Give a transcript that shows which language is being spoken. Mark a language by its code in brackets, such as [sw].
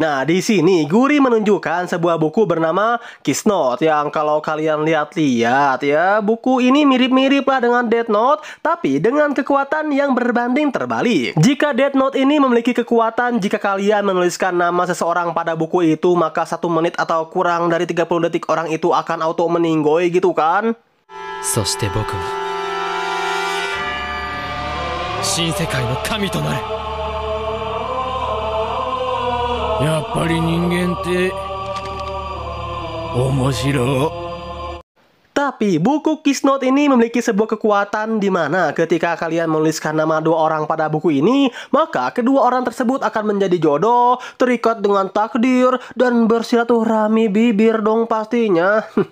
[id] Nah, di sini Guri menunjukkan sebuah buku bernama Kiss Note yang kalau kalian lihat-lihat ya, buku ini mirip-mirip lah dengan Death Note, tapi dengan kekuatan yang berbanding terbalik. Jika Death Note ini memiliki kekuatan, jika kalian menuliskan nama seseorang pada buku itu, maka 1 menit atau kurang dari 30 detik orang itu akan auto meninggoy gitu kan? [ja] そして僕は新世界の神となる。やっぱり人間って面白い。 [id] Tapi buku Kiss Note ini memiliki sebuah kekuatan di mana ketika kalian menuliskan nama 2 orang pada buku ini, maka kedua orang tersebut akan menjadi jodoh, terikat dengan takdir, dan bersilaturahmi bibir dong pastinya.